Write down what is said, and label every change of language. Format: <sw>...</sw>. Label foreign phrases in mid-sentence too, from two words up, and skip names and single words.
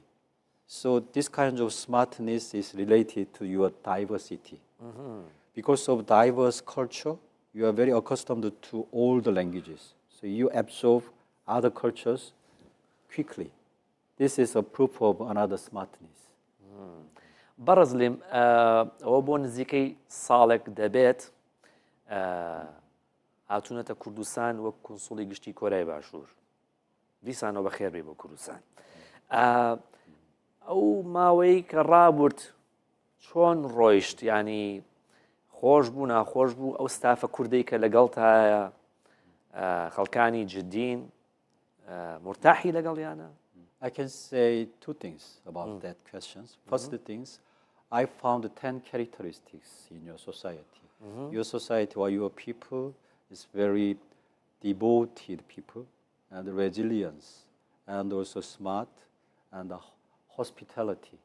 <en>So this kind of smartness is related to your diversity. Because of diverse culture, you are very accustomed to all the languages. So you absorb other cultures quickly. This is a proof of another smartness.</en> <ckb>بەڕزلیم ئەوە بۆ نزیکەی ساڵێک دەبێت هاتوونەتە کوردستان وەک کنسوڵی گشتی کۆرای باشوور دیسانەوە بەخێر بێ بۆ کوردستان ئەو ماوەی کە ڕابرد چۆن ڕۆیشت ینی خۆش بوو ناخۆش بوو ئەو ستافە کوردەی کە لەگەڵتایە خەڵکانی جدین مرتاحی لەگەڵیانە؟</ckb> <en>I can say two things about that questions. First things, I found 10 characteristics in your society. Your society or your people is very devoted people and resilience and also smart and hospitality.</en>